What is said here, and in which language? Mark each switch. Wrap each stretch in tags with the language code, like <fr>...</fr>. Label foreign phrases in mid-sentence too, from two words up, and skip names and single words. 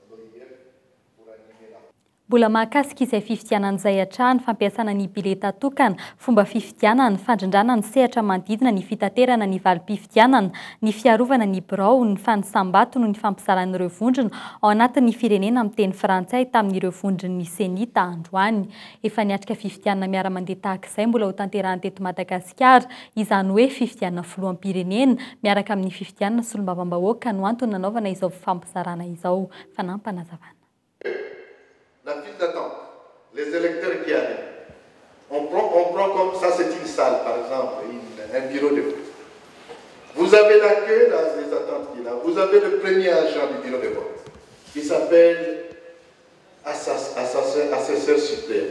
<mg>Mbola mahakasika izay fifidianan'izay hatrany fampiasana ny bileta tokana, fomba fifidianana, ny fandrindrana ny sehatra manodidina, ny fitaterana ny valim-pifidianana, ny fiarovana ny birao, ny fanisambato no ny fampizaran'ireo vondrona ao anatin'ny firenena amin'ny teny frantsay tamin'ireo vondron'ny senita androany. Efa niatrika fifidianana miara-mandeha tahaka izay mbola ho tanterahany teto Madagasikara, izany hoe fifidianana filoham-pirenena miaraka amin'ny fifidianana solombavam-bahoaka no antony nanaovana izao fampizarana izao. Fanampanazavana.</mg> <fr>La file d'attente, les électeurs qui arrivent. On prend comme ça, c'est une salle, par exemple, un bureau de vote. Vous avez la queue, là, les attentes qui est là. Vous avez le premier agent du bureau de vote, qui s'appelle assesseur suppléant.</fr>